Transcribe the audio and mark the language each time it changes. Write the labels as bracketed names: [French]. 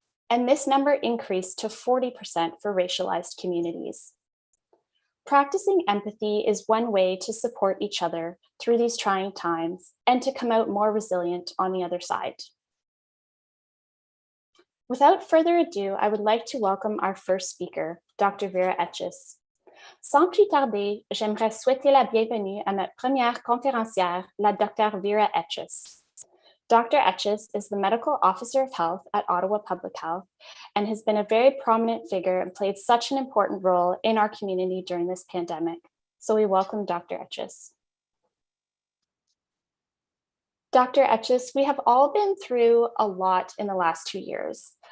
[English] And this number increased to 40% for racialized communities. Practicing empathy is one way to support each other through these trying times and to come out more resilient on the other side. Without further ado, I would like to welcome our first speaker, Dr. Vera Etchis. [French] Sans plus tarder, j'aimerais souhaiter la bienvenue à notre première conférencière, la Dr. Vera Etchis. Dr. [English] Etchis is the Medical Officer of Health at Ottawa Public Health and has been a very prominent figure and played such an important role in our community during this pandemic. So we welcome Dr. Etchis. Dr. Etchis, we have all been through a lot in the last 2 years.